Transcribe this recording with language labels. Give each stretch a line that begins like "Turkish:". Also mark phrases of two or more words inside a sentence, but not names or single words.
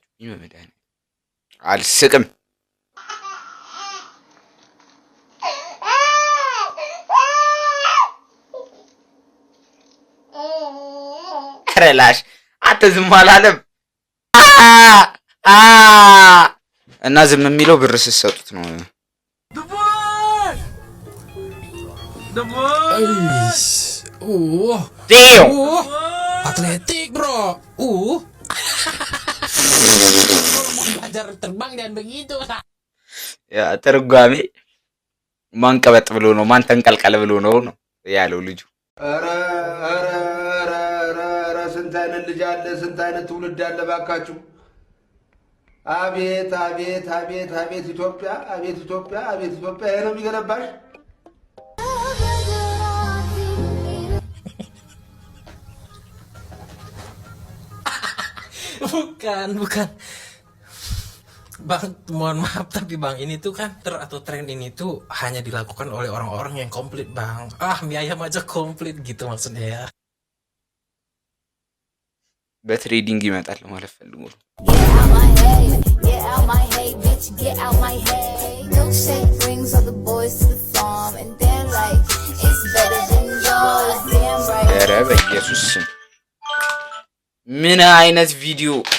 Amharic: በመድኃኒዓለም አልስቅም። ረላሽ አንተ ዝም አላለም እና ዝም የሚለው ብር ስትሰጡት ነው።
Indonesian: Atletik bro. Belajar terbang dan begitu.
Amharic: ያ ተርጓሜ ማንቀበጥ ብሎ ነው ማን ተንቀልቀለ ብሎ ነው ያለው ልጁ። ኧረ ስንት አይነት ልጅ አለ፣ ስንት አይነት ትውልድ አለ ባካችሁ። አቤት አቤት አቤት አቤት ኢትዮጵያ፣ አቤት ኢትዮጵያ፣ አቤት ኢትዮጵያ። ይሄ ነው የሚገነባሽ።
Indonesian: Bukan. Bang, mohon maaf tapi bang, ini tuh kan atau tren ini tuh hanya dilakukan oleh orang-orang yang komplit bang. Mie ayam aja komplit gitu maksudnya ya.
Amharic: በትሬዲንግ ይመጣል ማለት ፈልጎ ነው። ኧረ በኢየሱስ ስም ምን አይነት ቪዲዮ!